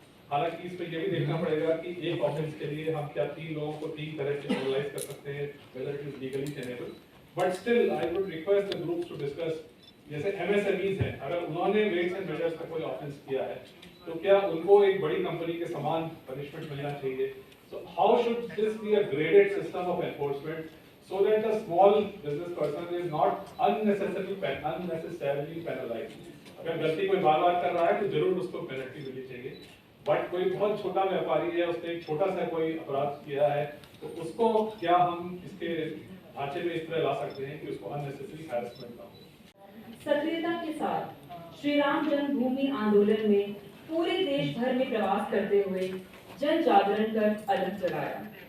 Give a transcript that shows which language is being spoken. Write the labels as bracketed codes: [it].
[hi] हालांकि इसमें यह भी देखना पड़ेगा कि एक ऑफेंस के लिए हम क्या 3 लोगों को 3 तरह से एनालाइज कर सकते हैं, [en] whether it is legally tenable. But still, I would request the groups to discuss. [hi] जैसे MSMEs हैं, अगर उन्होंने वेट्स एंड मेजर्स का कोई ऑफेंस किया है तो क्या उनको एक बड़ी कंपनी के समान पनिशमेंट मिलना चाहिए? [en] So how should this be a graded system of enforcement so that the small business person is not unnecessarily penalized? [hi] अगर गलती कोई बार-बार कर रहा है तो जरूर उसको पेनल्टी मिलनी चाहिए। बट कोई बहुत छोटा व्यापारी है, उसने एक छोटा सा कोई अपराध किया है, तो उसको क्या हम इसके ढांचे में इस तरह ला सकते हैं कि उसको अननेसेसरी हैरेसमेंट ना हो। सक्रियता के साथ श्री राम जन्मभूमि आंदोलन में पूरे देश भर में प्रवास करते हुए जन जागरण कर अलग जगाया।